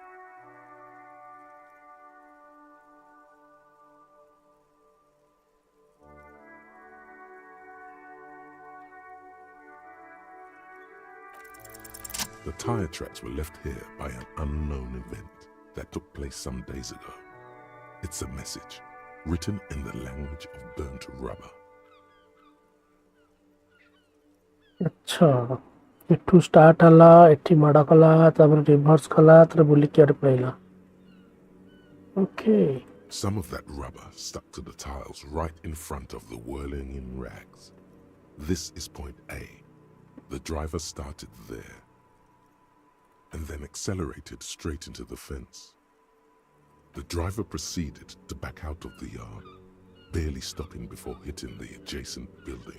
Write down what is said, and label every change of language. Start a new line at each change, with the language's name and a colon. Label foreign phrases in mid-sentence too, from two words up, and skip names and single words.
English: The tire tracks were left here by an unknown event that took place some days ago. It's a message, written in the language of burnt rubber.
Odia: अच्छा ଏଠୁ ଷ୍ଟାର୍ଟ ହେଲା ଏଠି ମାଡ଼ କଲା ତାପରେ ରିଭର୍ସ କଲା ତାପରେ ବୁଲିକି ଆଡ଼େ ପଳେଇଲା ଓକେ
English: Some of that rubber stuck to the tiles right in front of the whirling in rags. This is point A. The driver started there and then accelerated straight into the fence. The driver proceeded to back out of the yard, barely stopping before hitting the adjacent building.